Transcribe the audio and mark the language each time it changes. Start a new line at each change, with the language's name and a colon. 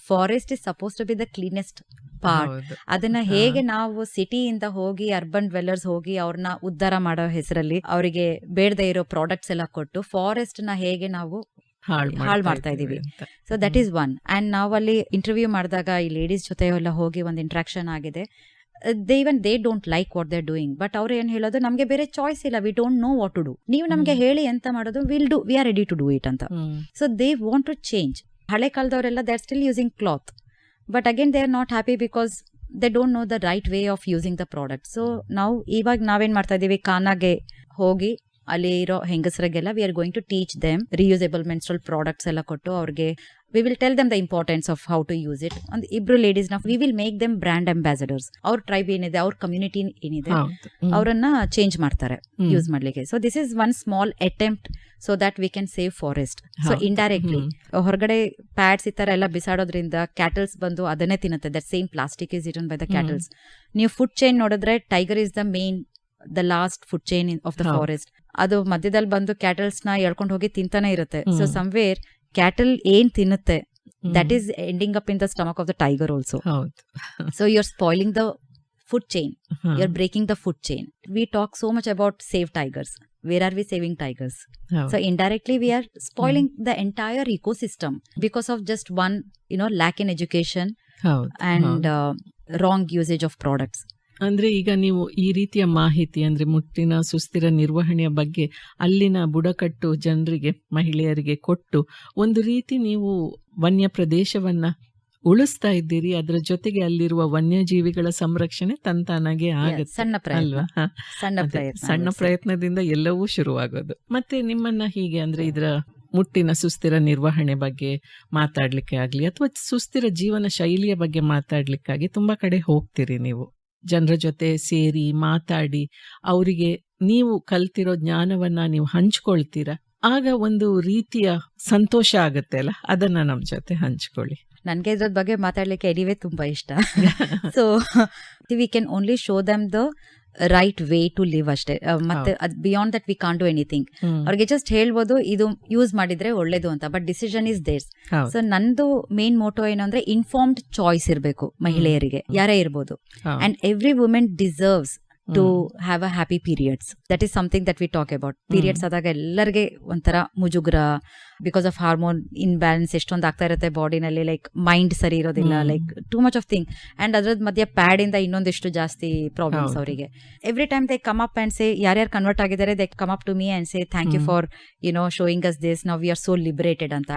Kannada: Forest is suppose to B the cleanest part. ಅದನ್ನ ಹೇಗೆ ನಾವು ಸಿಟಿಯಿಂದ ಹೋಗಿ ಅರ್ಬನ್ ಡ್ವೆಲ್ಲರ್ಸ್ ಹೋಗಿ ಅವ್ರನ್ನ ಉದ್ಧಾರ ಮಾಡೋ ಹೆಸರಲ್ಲಿ ಅವರಿಗೆ ಬೇಡದೇ ಇರೋ ಪ್ರಾಡಕ್ಟ್ಸ್ ಎಲ್ಲ ಕೊಟ್ಟು ಫಾರೆಸ್ಟ್ ನ ಹೇಗೆ ನಾವು ಹಾಳು ಮಾಡ್ತಾ ಇದೀವಿ.
English: So that is one.
Kannada: And ನಾವು ಅಲ್ಲಿ ಇಂಟರ್ವ್ಯೂ ಮಾಡಿದಾಗ ಈ ಲೇಡೀಸ್ ಜೊತೆ ಎಲ್ಲ ಹೋಗಿ ಒಂದು ಇಂಟ್ರಾಕ್ಷನ್ ಆಗಿದೆ.
English: they don't like what they're doing, but
Kannada: ಅವ್ರು ಏನ್ ಹೇಳೋದು, ನಮ್ಗೆ ಬೇರೆ ಚಾಯ್ಸ್ ಇಲ್ಲ,
English: we don't know what to do,
Kannada: ನೀವು ನಮ್ಗೆ ಹೇಳಿ ಎಂತ ಮಾಡೋದು,
English: we are ready to do it ಅಂತ. So they want to change.
Kannada: ಹಳೆ ಕಾಲದವರೆಲ್ಲ
English: they are still using cloth, but again they are not happy because they don't know the right way of using the product. So
Kannada: ನಾವು ಇವಾಗ ನಾವೇನ್ ಮಾಡ್ತಾ ಇದೀವಿ, ಕಾನಾಗೆ ಹೋಗಿ ಅಲ್ಲಿ ಇರೋ ಹೆಂಗಸರಿಗೆಲ್ಲ
English: we are going to teach them reusable menstrual products
Kannada: ಎಲ್ಲ ಕೊಟ್ಟು ಅವ್ರಿಗೆ
English: we will tell them the importance of how to use it. And ibru ladies na we will make them brand ambassadors. Our tribe enide, our community enide,
Kannada: ಅವರನ್ನ change ಮಾಡ್ತಾರೆ use ಮಾಡ್ಲಿಕ್ಕೆ.
English: So this is one small attempt so that we can save forest.
Kannada: So indirectly ಹೊರಗಡೆ pads ಈ ತರ ಎಲ್ಲ ಬಿಸಾಡೋದ್ರಿಂದ cattles ಬಂದು ಅದನ್ನೇ ತಿನ್ನುತ್ತೆ.
English: That same plastic is eaten by the cattles.
Kannada: ನೀವು ಫುಡ್ ಚೈನ್ ನೋಡಿದ್ರೆ
English: Tiger is the main, the last food chain of the forest.
Kannada: ಅದು ಮಧ್ಯದಲ್ಲಿ ಬಂದು ಕ್ಯಾಟಲ್ಸ್ ನ ಎಳ್ಕೊಂಡು ಹೋಗಿ ತಿಂತಾನೆ ಇರುತ್ತೆ.
English: so somewhere cattle
Kannada: ಏನ್ ತಿನ್ನುತ್ತೆ,
English: That is ending up in the stomach of the tiger also. So you are spoiling the food chain. You're breaking the food chain. We talk so much about save tigers. Where are we saving tigers? So indirectly we are spoiling the entire ecosystem because of just one, lack in education and wrong usage of products.
Kannada: ಅಂದ್ರೆ ಈಗ ನೀವು ಈ ರೀತಿಯ ಮಾಹಿತಿ ಅಂದ್ರೆ ಮುಟ್ಟಿನ ಸುಸ್ಥಿರ ನಿರ್ವಹಣೆಯ ಬಗ್ಗೆ ಅಲ್ಲಿನ ಬುಡಕಟ್ಟು ಜನರಿಗೆ, ಮಹಿಳೆಯರಿಗೆ ಕೊಟ್ಟು ಒಂದು ರೀತಿ ನೀವು ವನ್ಯ ಪ್ರದೇಶವನ್ನ ಉಳಿಸ್ತಾ ಇದ್ದೀರಿ. ಅದರ ಜೊತೆಗೆ ಅಲ್ಲಿರುವ ವನ್ಯಜೀವಿಗಳ ಸಂರಕ್ಷಣೆ ತಂತಾನಾಗೆ ಆಗುತ್ತೆ ಅಲ್ವಾ? ಸಣ್ಣ ಪ್ರಯತ್ನದಿಂದ ಎಲ್ಲವೂ ಶುರುವಾಗೋದು. ಮತ್ತೆ ನಿಮ್ಮನ್ನ ಹೀಗೆ ಅಂದ್ರೆ ಇದರ ಮುಟ್ಟಿನ ಸುಸ್ಥಿರ ನಿರ್ವಹಣೆ ಬಗ್ಗೆ ಮಾತಾಡ್ಲಿಕ್ಕೆ ಆಗ್ಲಿ ಅಥವಾ ಸುಸ್ಥಿರ ಜೀವನ ಶೈಲಿಯ ಬಗ್ಗೆ ಮಾತಾಡ್ಲಿಕ್ಕಾಗಿ ತುಂಬಾ ಕಡೆ ಹೋಗ್ತೀರಿ ನೀವು. ಜನರ ಜೊತೆ ಸೇರಿ ಮಾತಾಡಿ ಅವರಿಗೆ ನೀವು ಕಲ್ತಿರೋ ಜ್ಞಾನವನ್ನ ನೀವು ಹಂಚ್ಕೊಳ್ತೀರಾ. ಆಗ ಒಂದು ರೀತಿಯ ಸಂತೋಷ ಆಗತ್ತೆ ಅಲ್ಲ, ಅದನ್ನ ನಮ್ ಜೊತೆ ಹಂಚ್ಕೊಳ್ಳಿ. ನನ್ಗೆ ಇದ್ರ ಬಗ್ಗೆ ಮಾತಾಡ್ಲಿಕ್ಕೆ ಎನಿವೇ ತುಂಬಾ ಇಷ್ಟ.
English: So we can only show them the right way to live ಅಷ್ಟೇ. ಮತ್ತೆ beyond that we can't do anything.
Kannada: ಅವ್ರಿಗೆ ಜಸ್ಟ್ ಹೇಳ್ಬೋದು ಇದು ಯೂಸ್ ಮಾಡಿದ್ರೆ ಒಳ್ಳೇದು ಅಂತ,
English: But decision is theirs.
Kannada: So ನಂದು ಮೇನ್ ಮೋಟೋ ಏನು ಅಂದ್ರೆ ಇನ್ಫಾರ್ಮ್ಡ್ ಚಾಯ್ಸ್ ಇರಬೇಕು ಮಹಿಳೆಯರಿಗೆ, ಯಾರೇ ಇರ್ಬೋದು.
English: And every women deserves to have a happy periods. That is something that we talk about.
Kannada: Periods ಆದಾಗ ಎಲ್ಲರಿಗೆ ಒಂಥರ ಮುಜುಗ್ರ
English: because of hormone imbalance
Kannada: ಎಷ್ಟೊಂದು ಆಗ್ತಾ ಇರುತ್ತೆ ಬಾಡಿನಲ್ಲಿ. ಲೈಕ್ ಮೈಂಡ್ ಸರಿ ಇರೋದಿಲ್ಲ,
English: Like too much of thing.
Kannada: And ಅದ್ರದ್ ಮಧ್ಯೆ ಪ್ಯಾಡ್ ಇಂದ ಇನ್ನೊಂದಿಷ್ಟು ಜಾಸ್ತಿ ಪ್ರಾಬ್ಲಮ್ಸ್ ಅವರಿಗೆ.
English: every time they come up and say,
Kannada: ಯಾರ್ಯಾರು ಕನ್ವರ್ಟ್ ಆಗಿದ್ದಾರೆ
English: They come up to me and say thank you for showing us this, now we are so liberated ಅಂತ.